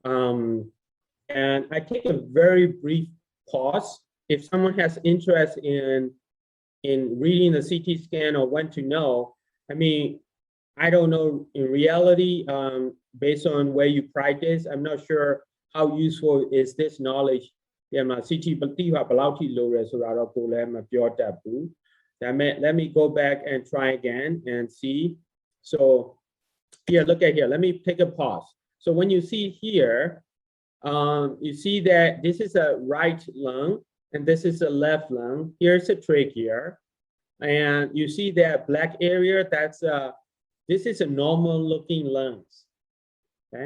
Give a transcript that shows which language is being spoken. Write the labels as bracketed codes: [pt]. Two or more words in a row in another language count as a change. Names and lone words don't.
[en] And I take a very brief pause. If someone has interest in reading the CT scan or want to know, I mean, I don't know in reality, based on where you practice, I'm not sure how useful is this knowledge. Yeah, my CT [my] ဘတိဟာဘယ်လောက်ထိလိုရဲဆိုတာတော့ကိုလည်းမပြောတတ်ဘူးဒါပေမဲ့ [en] let me go back and try again and see. So here, look at here, let me take a pause. So when you see here, you see that this is a right lung and this is a left lung. Here's a trachea, and you see that black area, that's this is a normal looking lungs, okay?